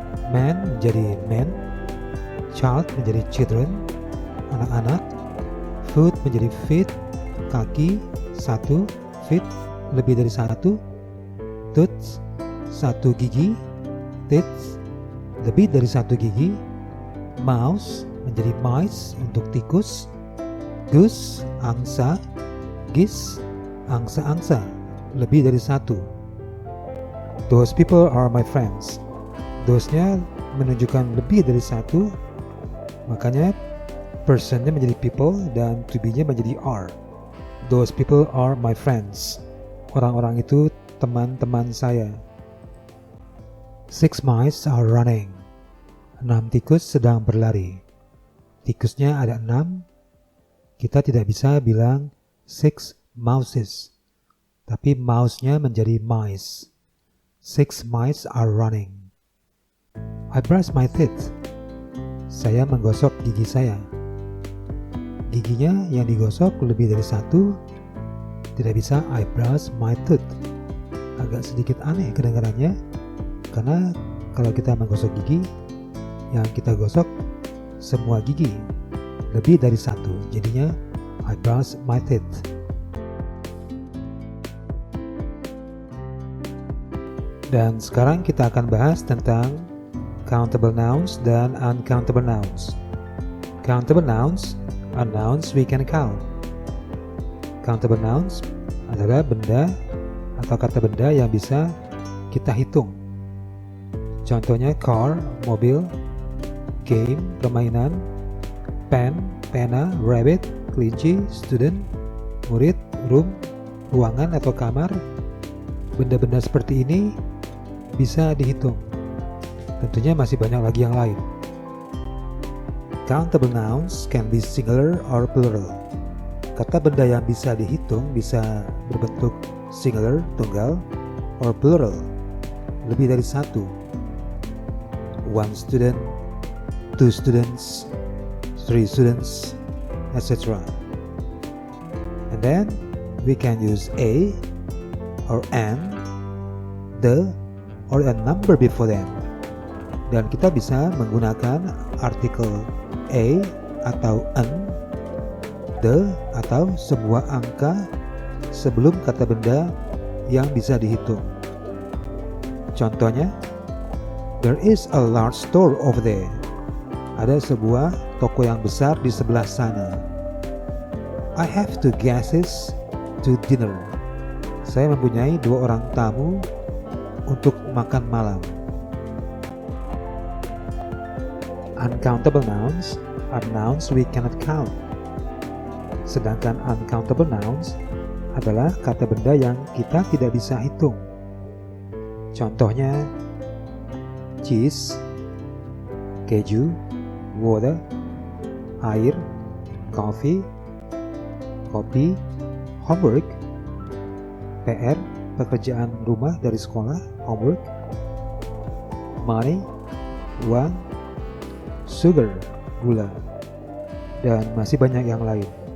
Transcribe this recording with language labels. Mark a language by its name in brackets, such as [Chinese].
[Indonesian] Man menjadi men, child menjadi children, anak-anak, foot menjadi feet, kaki, satu, feet, lebih dari satu, tooth, satu gigi, teeth, lebih dari satu gigi, mouse menjadi mice untuk tikus, goose, angsa, geese, angsa-angsa, lebih dari satu. [English] Those people are my friends. [Indonesian] Those-nya menunjukkan lebih dari satu, makanya person-nya menjadi people dan to be-nya menjadi are. [English] Those people are my friends. [Indonesian] Orang-orang itu teman-teman saya. [English] 6 mice are running. [Indonesian] 6 tikus sedang berlari. Tikusnya ada 6. Kita tidak bisa bilang 6 mouses, tapi mouse-nya menjadi mice. [English] 6 mice are running. I brush my teeth. [Indonesian] Saya menggosok gigi saya. Giginya yang digosok lebih dari satu, tidak bisa [English] I brush my tooth. [Indonesian] Agak sedikit aneh kedengarannya, karena kalau kita menggosok gigi, yang kita gosok semua gigi, lebih dari satu, jadinya [English] I brush my teeth. [Indonesian] Dan sekarang kita akan bahas tentang countable nouns dan uncountable nouns. [English] Countable nouns are nouns we can count. [Indonesian] Countable nouns adalah benda atau kata benda yang bisa kita hitung. Contohnya car, mobil, game, permainan, pen, pena, rabbit, kelinci, student, murid, room, ruangan atau kamar, benda-benda seperti ini bisa dihitung. Tentunya masih banyak lagi yang lain. [English] Countable nouns can be singular or plural. [Indonesian] Kata benda yang bisa dihitung bisa berbentuk singular, tunggal, or plural, lebih dari satu. [English] One student, two students, three students, etc. And then we can use a or an, the, or a number before them. [Indonesian] Dan kita bisa menggunakan artikel a atau an, the atau sebuah angka sebelum kata benda yang bisa dihitung. [English] Contohnya, there is a large store over there. [Indonesian] Ada sebuah toko yang besar di sebelah sana. [English] I have 2 guests to dinner. [Indonesian] Saya mempunyai 2 orang tamu untuk makan malam. [English] Uncountable nouns are nouns we cannot count. [Indonesian] Sedangkan uncountable nouns adalah kata benda yang kita tidak bisa hitung. Contohnya, cheese, keju, water, air, coffee, kopi, homework, PR, pekerjaan rumah dari sekolah, homework, money, uang, sugar, gula, dan masih banyak yang lain.